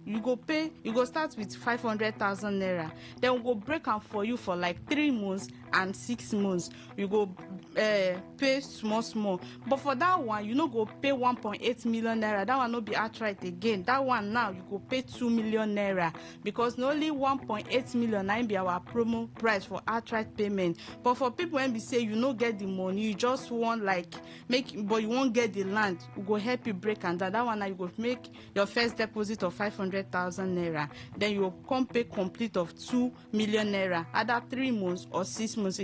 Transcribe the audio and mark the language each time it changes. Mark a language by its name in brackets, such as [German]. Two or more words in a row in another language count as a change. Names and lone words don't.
[Nigerian Pidgin] You go pay, you go start with 500,000 naira, then we go break am for you for like 3 months and 6 months. You go pay small. But for that one, you no go pay 1.8 million naira. That one no be outright again. That one now you go pay 2 million naira because not only 1.8 million na be our promo price for outright payment. But for people when we say you no get the money, you just want like but you won't get the land, we go help you break and that one now you go make your first deposit of 500,000 naira. Then you come pay complete of 2 million naira, either 3 months or 6 months.